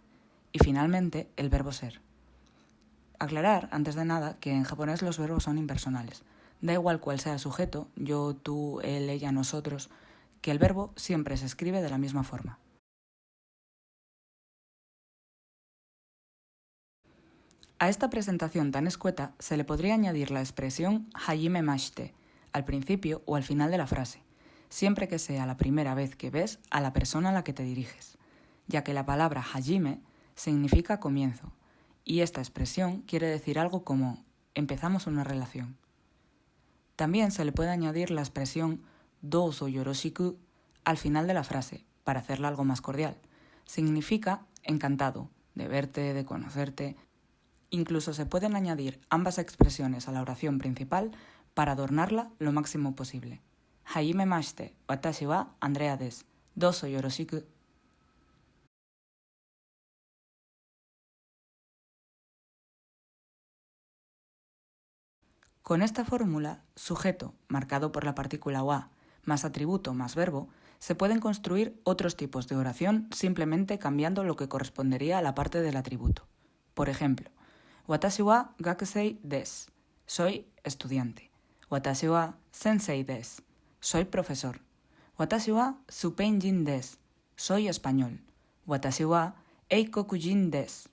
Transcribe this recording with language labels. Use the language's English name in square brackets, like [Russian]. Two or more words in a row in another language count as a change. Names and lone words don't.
[Spanish] Y finalmente el verbo ser. Aclarar, antes de nada, que en japonés los verbos son impersonales. Da igual cuál sea el sujeto, yo, tú, él, ella, nosotros, que el verbo siempre se escribe de la misma forma. A esta presentación tan escueta se le podría añadir la expresión [Japanese] はじめまして, [Spanish] al principio o al final de la frase, siempre que sea la primera vez que ves a la persona a la que te diriges, ya que la palabra hajime significa comienzo, y esta expresión quiere decir algo como empezamos una relación. También se le puede añadir la expresión [Japanese] どうぞよろしく [Spanish] al final de la frase, para hacerla algo más cordial. Significa encantado, de verte, de conocerte. Incluso se pueden añadir ambas expresiones a la oración principal para adornarla lo máximo posible. [Japanese] はじめまして、私はAndreaです。どうぞよろしく. [Spanish] Con esta fórmula, sujeto, marcado por la partícula wa, más atributo más verbo, se pueden construir otros tipos de oración simplemente cambiando lo que correspondería a la parte del atributo. Por ejemplo, [Japanese] 私は学生です. [Spanish] Soy estudiante. [Japanese] 私は先生です. [Spanish] Soy profesor. [Japanese] 私はスペイン人です. [Spanish] Soy español. [Japanese] 私は英国人です.